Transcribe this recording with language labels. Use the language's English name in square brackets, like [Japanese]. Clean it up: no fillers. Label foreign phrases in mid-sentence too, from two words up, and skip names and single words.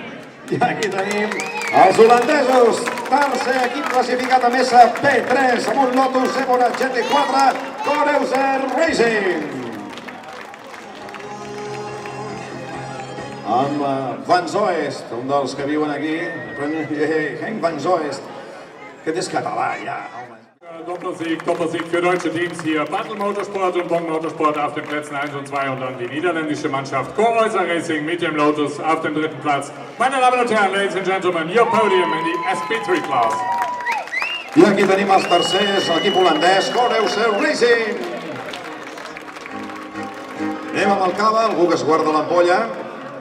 [Catalan] I aquí tenim els holandesos, tercer equip classificat a mesa P3 amb un Lotus Evora GT4 Coreuze Racing. Amb Van Zoest, un dels que viuen aquí, Henk Van Zoest, que és català ja. [German] Doppelsieg für deutsche Teams hier. Battle Motorsport und Bong Motorsport auf den Plätzen 1 und 2 und dann die niederländische Mannschaft Coreuze Racing mit dem Lotus auf dem 3. Platz. Meine Damen und Herren, [English] ladies and gentlemen, your podium in the SP3 class. [Catalan] I aquí tenim els tercers, l'equip holandès, Coreuze Racing. Anem amb el cava, algú que es guarda l'ampolla.